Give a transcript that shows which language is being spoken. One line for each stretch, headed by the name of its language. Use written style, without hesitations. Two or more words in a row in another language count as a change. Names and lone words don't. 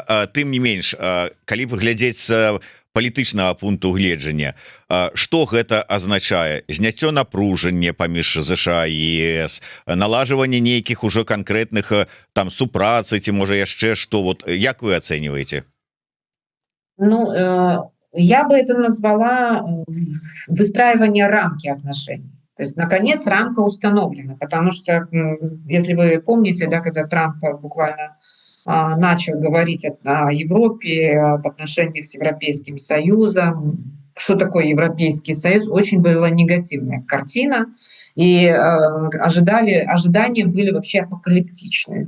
Belarusian: Тым не менш, калі паглядзець палітычнага пункту гледжання, што гэта азначае? Зняццё напружання паміж ЗША і ЕС, налажванне нейкіх ужо канкрэтных там супрацы, ці можа яшчэ што, вот як вы ацэньваеце? Ну,
Russian: я бы это назвала выстраивание рамки отношений. То есть, наконец, рамка установлена, потому что, если вы помните, да, когда Трамп буквально начал говорить о Европе, об отношениях с Европейским Союзом, что такое Европейский Союз, очень была негативная картина, и ожидания были вообще апокалиптичные.